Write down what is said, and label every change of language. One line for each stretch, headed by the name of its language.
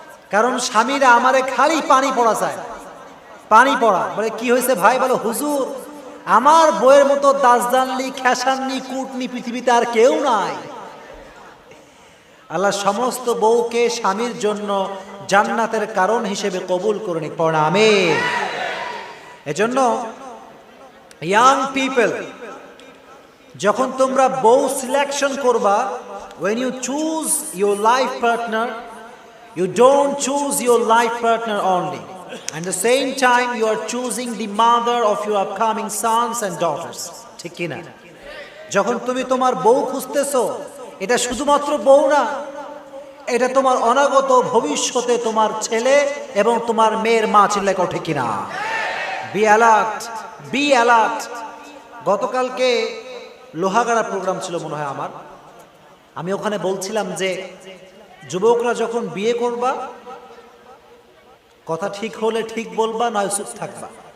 Bangla: কারণ স্বামীরা আমারে খালি পানি পড়া চায়। পানি পড়া বলে কি হয়েছে ভাই? বলো হুজুর, আমার বইয়ের মতো দাসদানলি, খেসাননি, কুটনি পৃথিবীতে আর কেউ নাই। আল্লাহ সমস্ত বউকে স্বামীর জন্য জান্নাতের কারণ হিসেবে কবুল করে নিক। পড়া আমিন। এজন্য ইয়াং পিপল, যখন তোমরা বউ সিলেকশন করবা,
English: when you choose your life partner, you don't choose your life partner only. At the same time, you are choosing the mother of your upcoming sons and daughters.
Bangla: ঠিক কি না? যখন তুমি তোমার বউ খুঁজতেছো, এটা শুধুমাত্র বউ না, এটা তোমার অনাগত ভবিষ্যতে তোমার ছেলে এবং তোমার মেয়ের মা। চিল্লায় কও ঠিক কিনা? Be alert, be alert. গতকালকে লোহাগাড়া প্রোগ্রাম ছিল মনে হয় আমার, আমি ওখানে বলছিলাম যে যুবকরা যখন বিয়ে করবা, কথা ঠিক হলে ঠিক বলবা, নয় চুপ থাকবা।